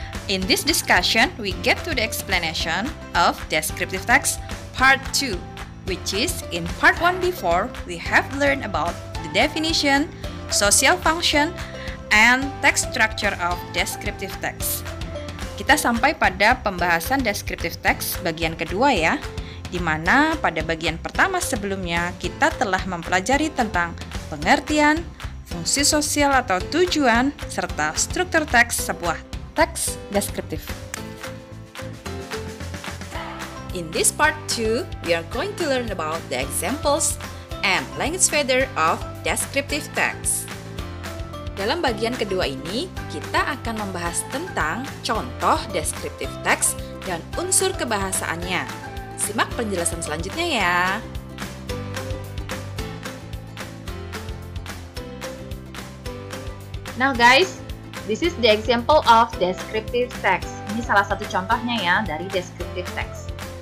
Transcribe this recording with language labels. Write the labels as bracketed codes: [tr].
[en] In this discussion, we get to the explanation of descriptive text part 2, which is in part 1 before we have learned about the definition, social function, and text structure of descriptive text. [id] Kita sampai pada pembahasan descriptive text bagian kedua ya, di mana pada bagian pertama sebelumnya kita telah mempelajari tentang pengertian, fungsi sosial atau tujuan, serta struktur teks sebuah teks deskriptif. [en] In this part 2, we are going to learn about the examples and language feather of descriptive text. [id] Dalam bagian kedua ini, kita akan membahas tentang contoh descriptive text dan unsur kebahasaannya. Simak penjelasan selanjutnya ya. [en] Now guys, this is the example of descriptive text. [id] Ini salah satu contohnya ya dari descriptive text.